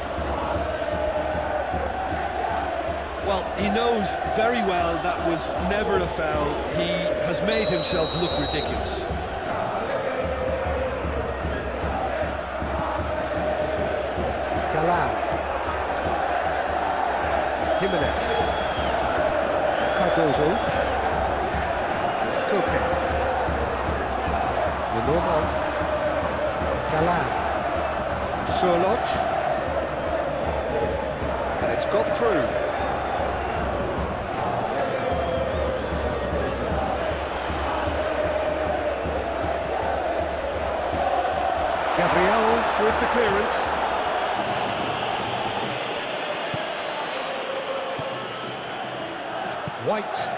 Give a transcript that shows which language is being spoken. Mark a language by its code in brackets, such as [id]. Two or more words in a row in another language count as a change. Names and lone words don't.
[en] Well, he knows very well that was never a foul. He has made himself look ridiculous. Jimenez. Cardozo. Koke. The normal. Galan. Surlot. And it's got through. Gabriel with the clearance. White.